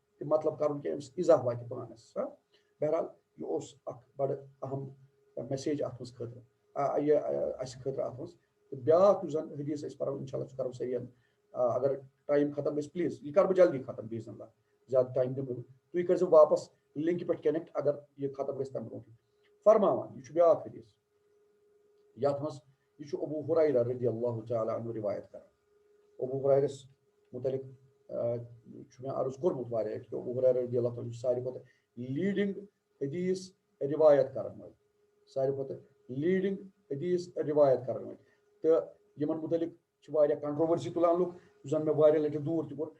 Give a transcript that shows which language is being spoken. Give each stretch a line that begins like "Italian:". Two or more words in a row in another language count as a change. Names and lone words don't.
Kashmiri: تہِ مطلب کرُن کینٛہہ أمِس اِضاح واتہِ پانس بہرحال یہِ اوس اکھ بڑٕ اہم میسیج اتھ منٛز خٲطرٕ یہِ اسہِ خٲطرٕ اتھ منٛز تہٕ بیاکھ یُس زن حدیث أسۍ پرو
Arabic: انشاء اللہ
Kashmiri: سُہ کرو سریعن اگر ٹایم ختم گژھِ پلیٖز یہِ کرٕ بہٕ جلدی ختم
Arabic: باذن اللہ
Kashmiri: زیادٕ ٹایم دِمہٕ بہٕ تُہۍ کٔرۍزیو واپس لِنکہِ پٮ۪ٹھ کنیکٹ اگر یہِ ختم گژھِ تمہِ برونٛٹھٕے فرماوان یہِ چھُ بیاکھ حدیث یتھ منٛز یہ ابو ہریرہ
Arabic: رضی اللہ تعالیٰ عنہ
Kashmiri: روایت کران ابو ہریرس متعلق چھُ مےٚ عرض کوٚرمُت واریاہ لٹہِ ابو ہریرہ
Arabic: رضی اللہ تعالیٰ
Kashmiri: چھُ ساروی کھۄتہٕ لیڈنگ حدیث روایت کرن وٲلۍ ساروی کھۄتہٕ لیڈنگ حدیث روایت کرن وٲلۍ تہٕ یِمن متعلق چھِ واریاہ کنٹروورسی تُلان لُکھ یُس زن مےٚ واریاہ لٹہِ دوٗر تہِ کوٚر